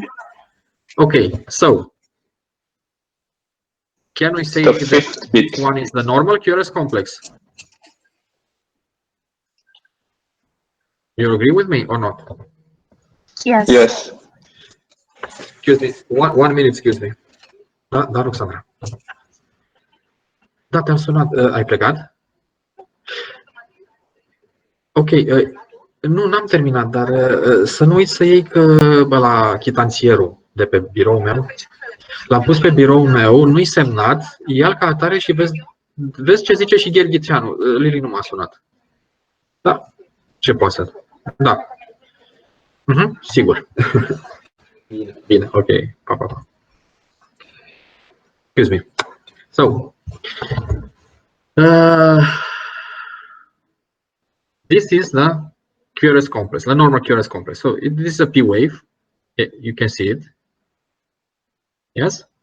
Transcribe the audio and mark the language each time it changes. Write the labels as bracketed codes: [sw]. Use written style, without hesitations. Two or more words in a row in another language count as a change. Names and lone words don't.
[en] Okay, so can we say The that fifth bit. this one is the normal QRS complex? You agree with me or not? Yes. Yes. Excuse me, one minute, excuse me. [ro] Da, Roxandra. Da, te-am sunat, ai plecat? Ok, nu, n-am terminat, dar să nu uiți să iei la chitanțierul de pe biroul meu. L-am pus pe biroul meu, nu-i semnat, ia-l ca atare și vezi ce zice și Gherghițeanu. Lili nu m-a sunat. Da, ce poate să... Da. Sigur. Bine, ok. Pa. [en] Excuse me. So, this is the QRS complex, the normal QRS complex. So this is a P wave. You can see it. Yes.